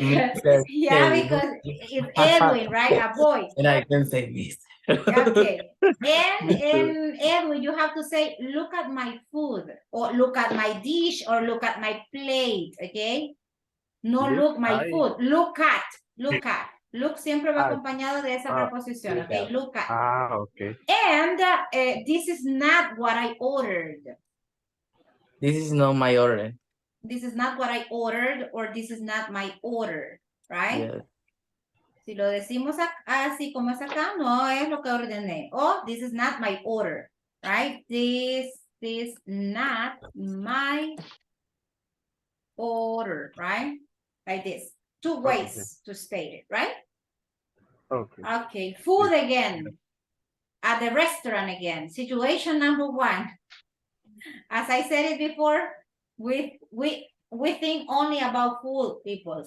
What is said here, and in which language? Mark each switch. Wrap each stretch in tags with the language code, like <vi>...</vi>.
<en>because Mr. yeah, because it's Edwin, right? A boy. And I can say Miss. Okay. And Edwin, you have to say, look at my food, or look at my dish, or look at my plate, okay? No look my food, look at.</en> <es>Look siempre va acompañado de esa preposición, okay?</es> <en>Look at. Okay. And this is not what I ordered. This is not my order. This is not what I ordered, or this is not my order, right? Yes.</en> <es>Si lo decimos así como es acá, no es lo que ordené.</es> <en>Oh, this is not my order, right? This is not my order, right? Like this. Two ways to state it, right? Okay. Okay, food again. At the restaurant again. Situation number 1. As I said it before, we think only about food, people.</en>